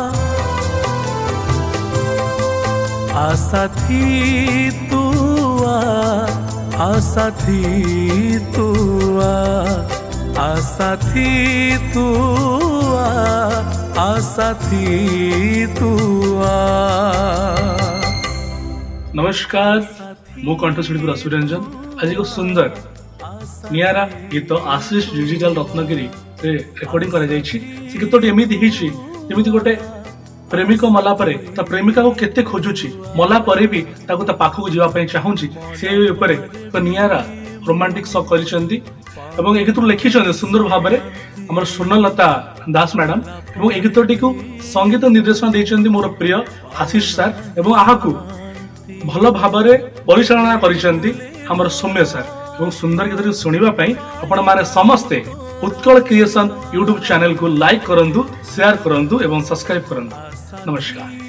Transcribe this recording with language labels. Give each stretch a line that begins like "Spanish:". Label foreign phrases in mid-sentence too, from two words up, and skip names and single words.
Hindi: आशा थी तू आशा थी तू आशा थी तू आशा थी तू
Odia: ନମସ୍କାର ମୁଁ କଣ୍ଠଶିଳ୍ପୀ ରସୁରଞ୍ଜନ ଆଜି ଏକ ସୁନ୍ଦର ନିଆରା ଗୀତ ଆଶିଷ ଡିଜିଟାଲ ରତ୍ନଗିରି ରେକର୍ଡିଂ କରାଯାଇଛି ସେ ଗୀତଟି ଏମିତି ହେଉଛି ଯେମିତି ଗୋଟେ ପ୍ରେମିକ ମଲା ପରେ ତା ପ୍ରେମିକାକୁ କେତେ ଖୋଜୁଛି ମଲା ପରେ ଭି ତାକୁ ତା ପାଖୁ ଯିବା ପାଇଁ ଚାହୁଁଛି ସେ ଉପରେ ଏକ ନିଆରା
English: romantic song
Odia: କରିଛନ୍ତି ଏବଂ ଏ ଗୀତ ଲେଖିଛନ୍ତି ସୁନ୍ଦର ଭାବରେ ଆମର ସୋନଲତା ଦାସ ମ୍ୟାଡାମ ଏବଂ ଏ ଗୀତଟିକୁ ସଙ୍ଗୀତ ନିର୍ଦ୍ଦେଶନ ଦେଇଛନ୍ତି ମୋର ପ୍ରିୟ ଆଶିଷ ସାର ଏବଂ ଆହାକୁ ଭଲ ଭାବରେ ପରିଚାଳନା କରିଛନ୍ତି ଆମର ସୌମ୍ୟ ସାର ଏବଂ ସୁନ୍ଦର ଗୀତ ଶୁଣିବା ପାଇଁ ଆପଣ ମାନେ ସମସ୍ତେ ଉତ୍କଳ କ୍ରିଏସନ ୟୁଟ୍ୟୁବ ଚ୍ୟାନେଲକୁ ଲାଇକ କରନ୍ତୁ ସେୟାର କରନ୍ତୁ ଏବଂ ସବସ୍କ୍ରାଇବ କରନ୍ତୁ ନମସ୍କାର।